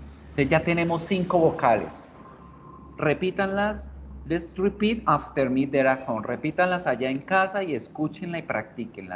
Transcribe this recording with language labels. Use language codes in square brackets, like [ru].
[es] Entonces ya tenemos 5 vocales. Repítanlas. [en] Let's repeat after me there at home. [es] Repítanlas allá en casa y escúchenla y practíquenla.